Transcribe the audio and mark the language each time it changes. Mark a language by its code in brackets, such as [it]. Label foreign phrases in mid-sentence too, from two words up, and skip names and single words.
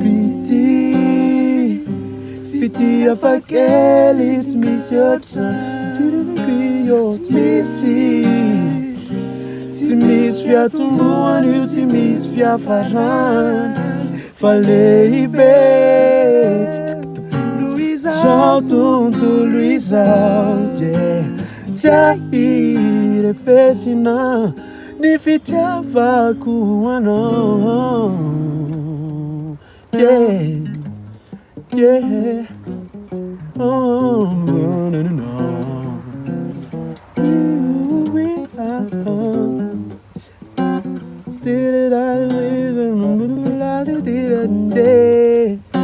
[mg] fitia hafakely tsy misy ohatrany tsy misy fiatombohany io, tsy misy fiafarany fa lehibe zao tontolo izao, yeah. Tsy ahirefesina ny fitiavako anao, [en] yeah, yeah. Oh, no, no, no, no. Still I live in the middle of the day.